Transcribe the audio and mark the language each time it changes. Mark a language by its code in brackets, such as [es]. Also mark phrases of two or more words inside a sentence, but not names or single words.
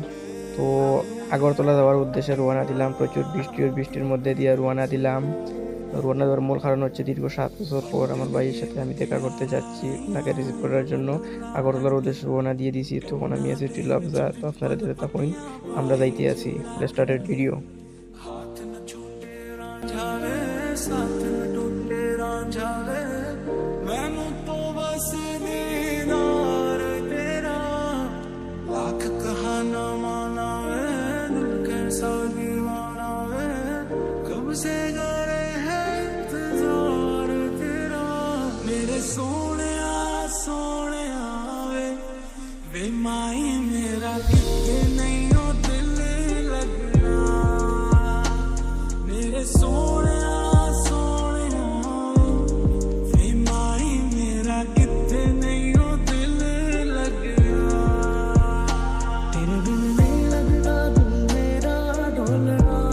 [bn] তো আগরতলা যাওয়ার উদ্দেশ্যে রওনা দিলাম। প্রচুর বৃষ্টি, ওই বৃষ্টির মধ্যে দিয়ে রওনা দিলাম। রওনা দেওয়ার মূল কারণ হচ্ছে দীর্ঘ 7 বছর পর আমার ভাইয়ের সাথে আমি দেখা করতে যাচ্ছি, তাকে রিসিভ করার জন্য আগরতলার উদ্দেশ্যে রওনা দিয়ে দিছি। তখন আমি আছি টিলাবজা। তো আপনারা দেখতে থাকুন, আমরা যাইতে আছি। [en] Let's started video. [hi] हाथ न छूटे रांझा वे साथ न टूटे रांझा वे मैनू तो बस दीदार तेरा लाख कहाना माना वे दिल कैसा दीवाना वे कब से करे है इंतजार तेरा मेरे सोने वे माई मेरा कितने नहीं हो दिल लगना मेरे सोने वे माई मेरा कितने नहीं हो दिल लगना तेरे बिन नहीं लगता दिल मेरा ढोलना